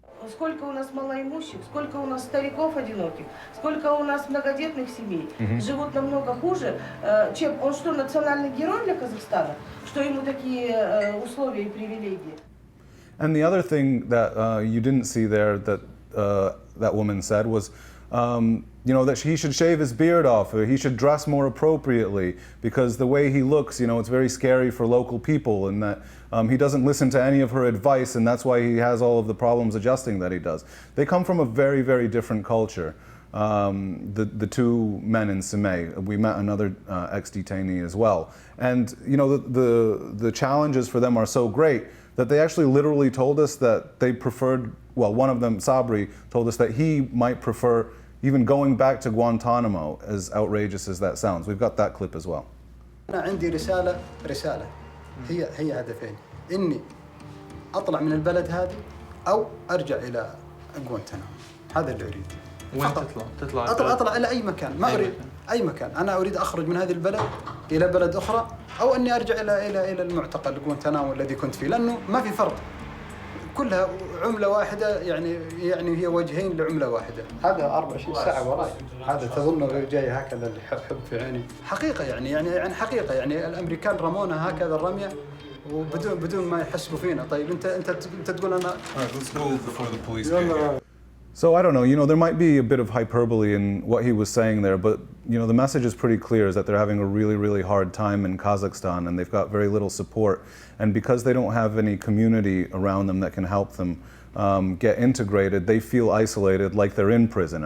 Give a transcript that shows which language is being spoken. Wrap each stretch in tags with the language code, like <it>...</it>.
<ru>Сколько у нас малоимущих, сколько у нас стариков одиноких, сколько у нас многодетных семей живут намного хуже, чем он что, национальный герой для Казахстана, что ему такие условия и привилегии.</ru> <en>And the other thing that you didn't see there that that woman said was, you know, that he should shave his beard off, or he should dress more appropriately, because the way he looks, you know, it's very scary for local people, and that he doesn't listen to any of her advice, and that's why he has all of the problems adjusting that he does. They come from a very, very different culture. The two men in Semey. We met another ex-detainee as well, and you know, the challenges for them are so great that they actually literally told us that they preferred. Well, one of them, Sabri, told us that he might prefer even going back to Guantanamo, as outrageous as that sounds. We've got that clip as well.</en> <ar>أنا عندي رسالة هي هدفين، إني أطلع من البلد هذه أو أرجع إلى غوانتنامو. هذا اللي أريد. وين تطلع؟ أطلع إلى أي مكان، ما أريد أي مكان. أنا أريد أخرج من هذه البلد إلى بلد أخرى، أو إني أرجع إلى المعتقل غوانتنامو الذي كنت فيه، لأنه ما في فرق. كلها عملة واحدة، يعني هي وجهين لعملة واحدة. هذا 24 ساعة وراي. هذا تظنه جاي هكذا اللي حب في عيني. حقيقة يعني حقيقة، يعني الأمريكان رمونا هكذا الرمية وبدون ما يحسبوا فينا. طيب أنت تقول أنا.</ar> <en>All right, let's go before the police get here. So I don't know, there might be a bit of hyperbole in what he was saying there, but the message is pretty clear, is that they're having a really, really hard time in Kazakhstan, and they've got very little support. And because they don't have any community around them that can help them get integrated, they feel isolated, like they're in prison.</en>